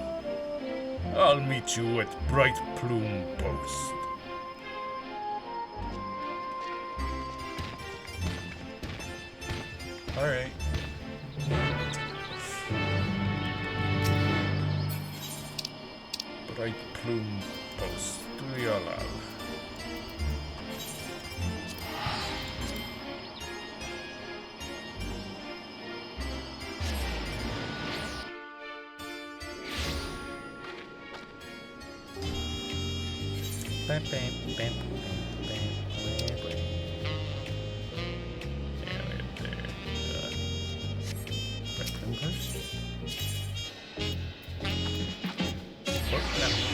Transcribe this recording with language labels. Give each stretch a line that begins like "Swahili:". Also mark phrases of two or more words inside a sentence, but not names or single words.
English: I'll meet you at Bright Plume Post. Alright. Bright Plume Post, Tuliolal. Bam, bam, bam, bam, bam, bam, bam. Yeah, right there. Bright Plume Post. Oh, no.